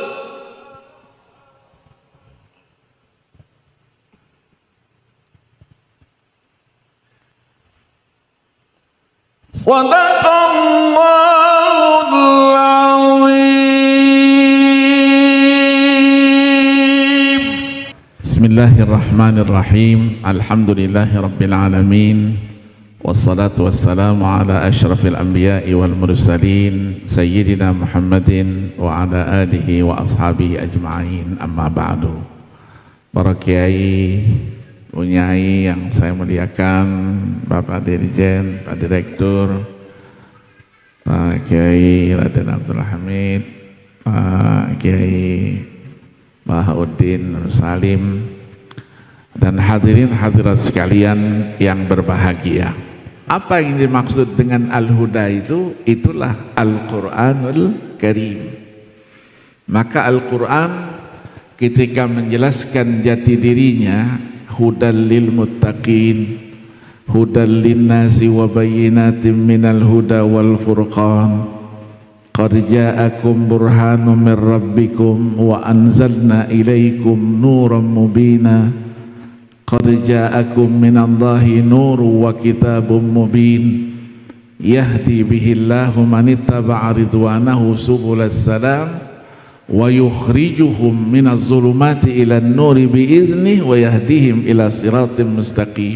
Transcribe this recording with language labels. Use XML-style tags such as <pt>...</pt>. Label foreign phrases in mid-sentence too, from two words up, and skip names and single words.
<ar>صدق الله العظيم. بسم الله الرحمن الرحيم الحمد لله رب العالمين. والصلاة والسلام على أشرف الأنبياء والمرسلين سيدنا محمد وعلى آله وأصحابه أجمعين. أما بعد.</ar> <id>Para kiai, unyai yang saya muliakan, Bapak Dirjen, Pak Direktur, Pak Kiai Raden Abdul Hamid, Pak Kiai Bahaudin Nur Salim, dan hadirin hadirat sekalian yang berbahagia. Apa yang dimaksud dengan Al-Huda itu? Itulah Al-Quranul Karim. Maka Al-Quran ketika menjelaskan jati dirinya,</id> <ar>هدى للمتقين, هدى للناس وبينات من الهدى والفرقان قد جاءكم برهان من ربكم وأنزلنا إليكم نورا مبينا قد جاءكم من الله نور وكتاب مبين يهدي به الله من اتبع رضوانه سبل السلام ويخرجهم من الظلمات إلى النور بإذنه ويهديهم إلى صراط مستقيم.</ar>